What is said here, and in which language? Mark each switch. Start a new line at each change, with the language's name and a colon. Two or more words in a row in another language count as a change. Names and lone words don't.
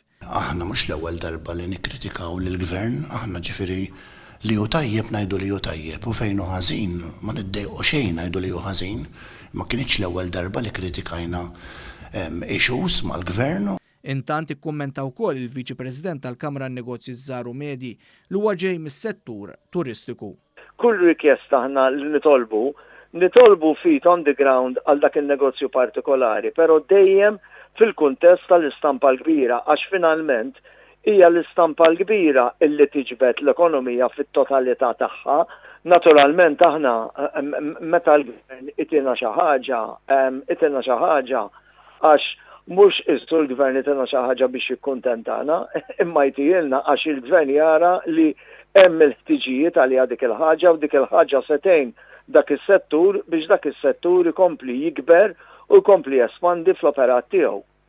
Maltese: Aħna mhux l-ewwel darba li nikkritikaw lill-Gvern, aħna ġifieri li hu tajjeb ngħidu li hu tajjeb u fejn hu ħażin ma niddejqu xejn ngħidu li hu ħażin. Ma kienx l-ewwel darba li kritikajna issues mal-Gvern. Intant ikkummenta wkoll il-Viċi President tal-Kamra n-Negozji Żgħar u Medji li huwa ġej mis-settur turistiku. Kull rikjesta aħna li nitolbu
English: feet on the ground
Maltese: għal dak il-negozju partikolari, però dejjem fil-kuntest tal-istampa l-kbira, għax finalment hija l-istampa l-kbira illi tiġbed l-ekonomija fit-totalità tagħha. Naturalment aħna meta l-Gvern itina xi ħaġa għax mhux issu l-Gvern itina xi ħaġa biex jikkuntentana, imma jtielna għax il-Gvern jara li hemm il-ħtiġijiet għalija dik il-ħaġa u dik il-ħaġa setejn dak is-settur biex dak is-settur ikompli jikber u jkompli jespandi fl-operat tiegħu.